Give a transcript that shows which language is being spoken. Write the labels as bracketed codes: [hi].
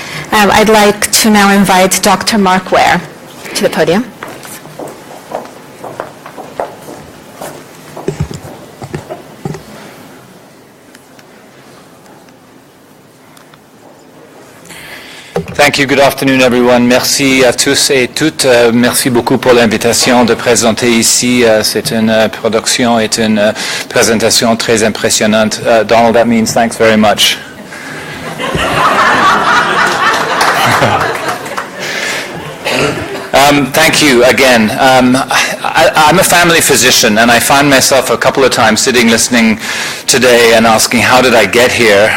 [en] I'd like to now invite Dr. Mark Ware to the podium. Thank you. Good afternoon, everyone. [fr] Merci à tous et toutes. Merci beaucoup pour l'invitation de présenter ici. C'est une production et une présentation très impressionnante. [en] Donald, that means thanks very much. Thank you again. I'm a family physician, and I find myself a couple of times sitting listening today and asking, how did I get here?